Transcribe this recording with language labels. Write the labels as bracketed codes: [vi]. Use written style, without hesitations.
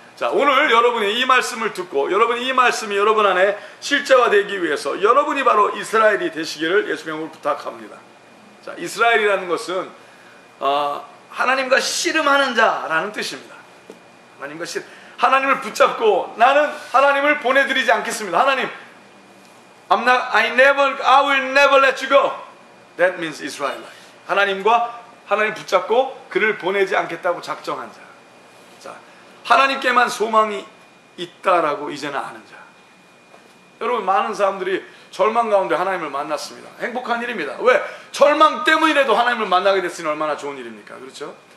[ko] 자, 오늘 여러분이 이 말씀을 듣고 여러분이 이 말씀이 여러분 안에 실제화되기 위해서 여러분이 바로 이스라엘이 되시기를 예수님의 이름으로 부탁합니다. 자, 이스라엘이라는 것은 하나님과 씨름하는 자라는 뜻입니다. 하나님을 붙잡고 나는 하나님을 보내드리지 않겠습니다. [en] 하나님, I will never let you go. That means Israel. [ko] 하나님 붙잡고 그를 보내지 않겠다고 작정한 자. 자, 하나님께만 소망이 있다라고 이제는 아는 자. 여러분, 많은 사람들이 절망 가운데 하나님을 만났습니다. 행복한 일입니다. 왜? 절망 때문이라도 하나님을 만나게 됐으니 얼마나 좋은 일입니까? 그렇죠?